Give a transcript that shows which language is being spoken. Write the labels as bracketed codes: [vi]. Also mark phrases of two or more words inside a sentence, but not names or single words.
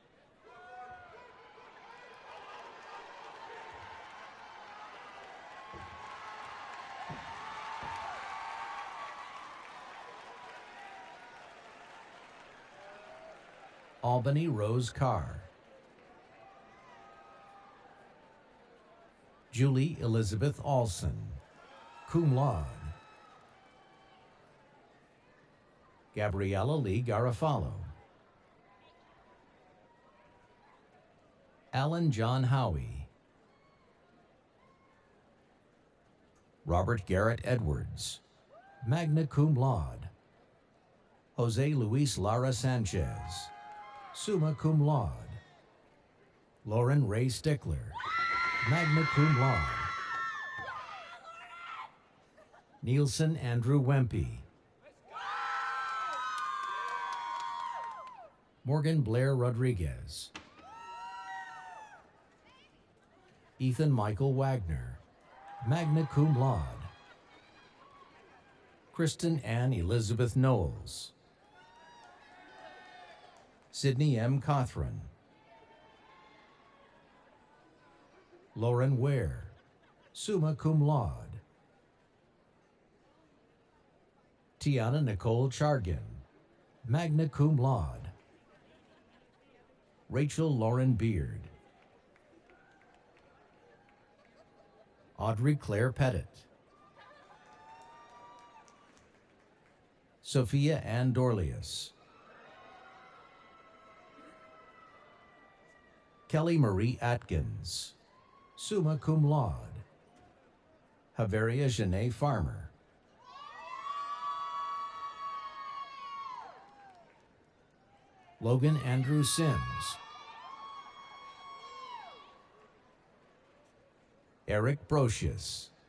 [en] Albany Rose Carr. Julie Elizabeth Alson, [la] cum laude. [en] Gabriella Lee Garofalo. Alan John Howie. Robert Garrett Edwards, [la] magna cum laude. [en] Jose Luis Lara Sanchez, [la] summa cum laude. [en] Lauren Ray Stickler, [la] magna cum laude. [en] Nielsen Andrew Wempe. Morgan Blair Rodriguez. Ethan Michael Wagner, [la] magna cum laude. [en] Kristen Ann Elizabeth Knowles. Sydney M. Cothran. Lauren Ware, [la] summa cum laude. [en] Tiana Nicole Chargin, [la] magna cum laude. [en] Rachel Lauren Beard. Audrey Claire Pettit. Sophia Ann Dorlius. Kelly Marie Atkins, [la] summa cum laude. [en] Haveria Janae Farmer. Logan Andrew Sims. Eric Brocious.